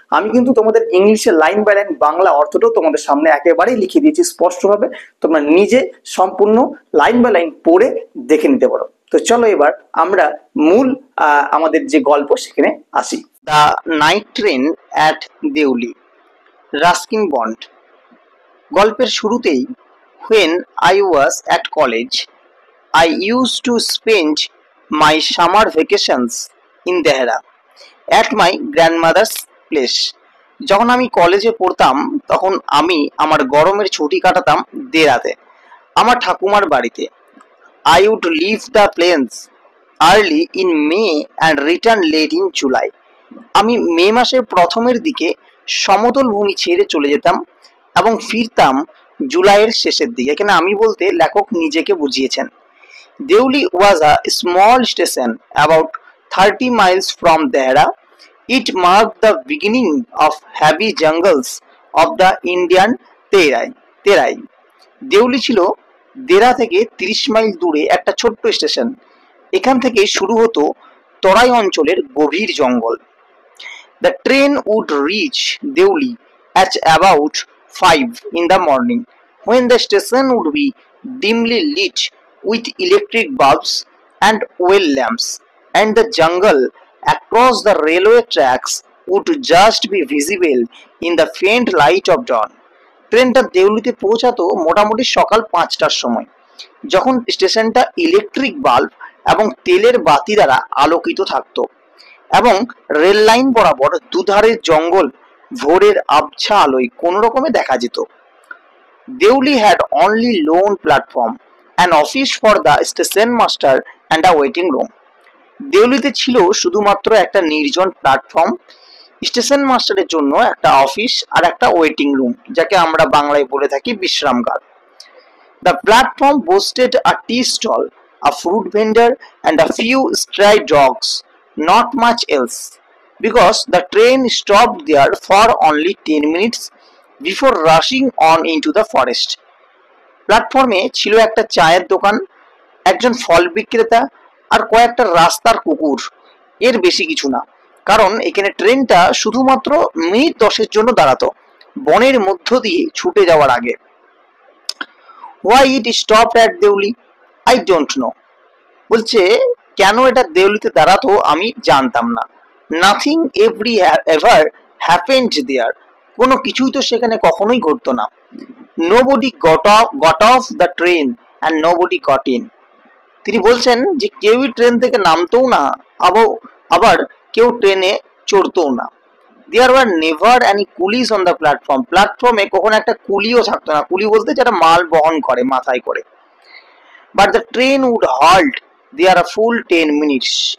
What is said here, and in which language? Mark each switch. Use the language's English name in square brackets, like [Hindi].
[Bangla] আমি কিন্তু তোমাদের ইংলিশে লাইন বাই লাইন বাংলা অর্থটাও তোমাদের সামনে একেবারেই লিখে দিয়েছি স্পষ্টভাবে, তোমরা নিজে সম্পূর্ণ লাইন বাই লাইন পড়ে দেখে নিতে পারো। তো চলো এবার আমরা মূল আমাদের যে গল্প সেখানে আসি। [English] The night train at Deoli, Ruskin Bond. [Bangla] গল্পের শুরুতেই, [English] when I was at college, I used to spend my summer vacations in Dehra at my grandmother's place. [Bangla] যখন আমি কলেজে পড়তাম তখন আমি আমার গরমের ছুটি কাটাতাম দেরাতে, আমার ঠাকুমার বাড়িতে। [English] I would leave the plains early in May and return late in July. [Bangla] আমি মে মাসের প্রথমের দিকে সমতল ভূমি ছেড়ে চলে যেতাম এবং ফিরতাম জুলাইয়ের শেষের দিকে। এখানে আমি বলতে লেখক নিজেকে বুঝিয়েছেন। [English] Deoli was a small station about 30 miles from Dehra. It marked the beginning of heavy jungles of the Indian Terai. [Bangla] Deuli ছিল দেরা থেকে 30 মাইল দূরে একটা ছোট্ট স্টেশন। এখান থেকে শুরু হতো তরাই অঞ্চলের গভীর জঙ্গল। [English] The train would reach Deuli at about 5 in the morning, when the station would be dimly lit with electric bulbs and oil lamps, and the jungle across the railway tracks would just be visible in the faint light of dawn. [Bangla] ট্রেনটা দেউলিতে পৌঁছাতো মোটামুটি সকাল 5টার সময়, যখন স্টেশনটা electric bulb এবং তেলের বাতি দ্বারা আলোকিত থাকতো, এবং রেল লাইন বরাবর দুধারের জঙ্গল ভোরের আবছা আলোয় কোন রকমে দেখা যেত। [English] Deoli had only lone platform, an office for the station master and a waiting room. [Bangla] দেউলিতে ছিল শুধুমাত্র একটা নির্জন প্ল্যাটফর্ম, স্টেশন মাস্টারের জন্য একটা অফিস আর একটা ওয়েটিং রুম, যাকে আমরা বাংলায় বলে থাকি বিশ্রামগার। [English] The platform boasted a tea stall, a fruit vendor, and a few stray dogs, not much else, because the train stopped there for only 10 minutes before rushing on into the forest. [Bangla] প্ল্যাটফর্মে ছিল একটা চায়ের দোকান, একজন ফল বিক্রেতা আর কয়েকটা রাস্তার কুকুর, এর বেশি কিছু না, কারণ এখানে ট্রেনটা শুধুমাত্র মিনিট 10-এর জন্য দাঁড়াতো, বনের মধ্য দিয়ে ছুটে যাওয়ার আগে। [English] Why it stopped at Deuli? I don't know. [Bangla] বলছে কেন এটা দেউলিতে দাঁড়াতো আমি জানতাম না। [English] Nothing ever happened there. [Bangla] কোনো কিছুই তো সেখানে কখনোই ঘটতো না। [English] Nobody got off the train and nobody got in. [Bangla] তিনি বলছেন যে কেউই ট্রেন থেকে নামতোও না, আবার কেউ ট্রেনে চড়তোও না। [English] There were never any coolies on the platform. [Bangla] প্ল্যাটফর্মে কখনো একটা কুলিও থাকতো না। কুলি বলতে যারা মাল বহন করে মাথায় করে। [English] But the train would halt there a full 10 minutes.